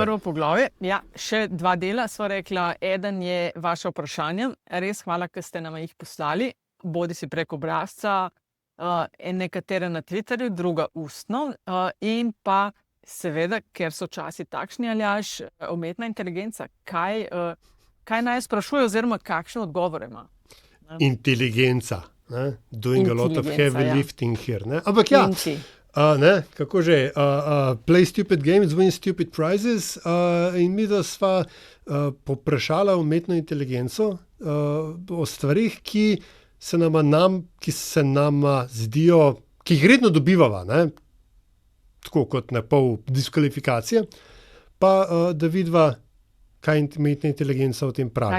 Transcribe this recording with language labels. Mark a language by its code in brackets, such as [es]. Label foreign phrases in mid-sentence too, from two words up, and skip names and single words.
[sl] To je prvo poglavje, ja, še 2 dela sva rekla, eden je vaše vprašanje, res hvala, ker ste nam jih poslali, bodi si preko obrazca, nekatere na Twitterju, druga ustno, in pa seveda, ker so časi takšni, Aljaž, umetna inteligenca, kaj naj sprašuje oziroma kakšne odgovore ima? Inteligenca. [en] Doing a lot of heavy lifting here. [sl] Ne? Ampak ja, kako že, [en] play stupid games, win stupid prizes, [sl] in mi da sva poprašala umetno inteligenco o stvarih, ki se nama zdijo, ki jih redno dobivava, ne? Tako kot na pol diskvalifikacije, pa da vidva, kaj umetna inteligenca o tem pravi.